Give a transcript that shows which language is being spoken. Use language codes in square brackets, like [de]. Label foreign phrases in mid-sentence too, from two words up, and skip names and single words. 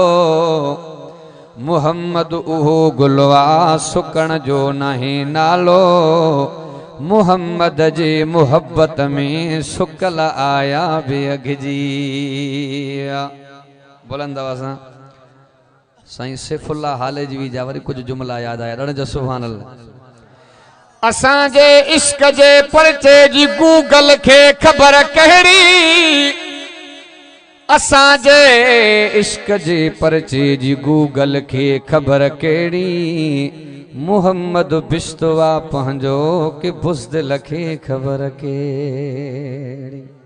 [sd] मुहम्मद उहो गुलवा सुकण जो नहे नालो। मुहम्मद जे मुहब्बत में सुकल आया बि अघिजी विया। बुलंद आवाज़ सां साईं सैफुल्लाह हालेजी भी जा वरी कुछ जुमला याद आया ॾण जो [ar] سبحان الله. [sd] असां जे इश्क जे परचे जी गूगल खे ख़बर कहिड़ी। असां जे इश्क जे परचे जी गूगल खे ख़बर कहिड़ी। मुहम्मद बिश्तवा पंहिंजो कि बुज़दिल खे ख़बर कहिड़ी।